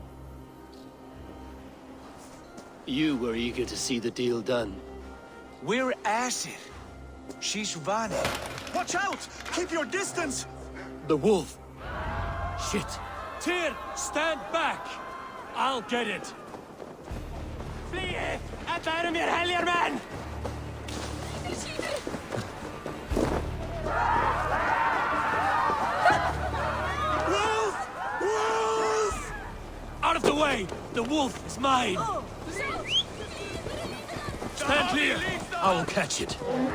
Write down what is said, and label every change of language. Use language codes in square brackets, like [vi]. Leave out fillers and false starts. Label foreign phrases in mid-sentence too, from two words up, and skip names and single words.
[en] You were eager to see the deal done. We're at it. She's running. Watch out! Keep your distance! The wolf! Shit! Tyr, stand back! I'll get it! Flee! [is] Þetta eru mér heljar menn! [en] Wolf! Wolf! Out of the way! The wolf is mine! Stand clear! I will catch it.